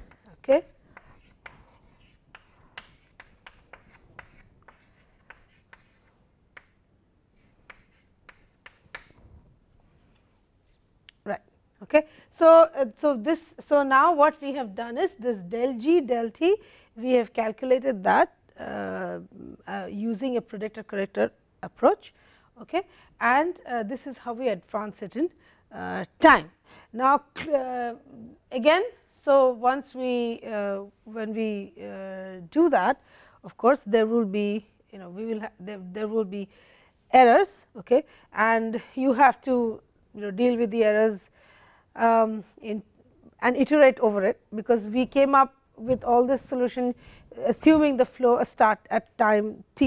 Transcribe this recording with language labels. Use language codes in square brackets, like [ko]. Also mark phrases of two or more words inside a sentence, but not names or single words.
[en] Okay. Right. Okay. So, so now what we have done is this del g del t, we have calculated that using a predictor corrector approach, okay, and this is how we advance it in time. Now, again, so once we when we do that, of course, there will be we will there will be errors, okay, and you have to deal with the errors and iterate over it, because we came up with all this solution assuming the flow start at time t.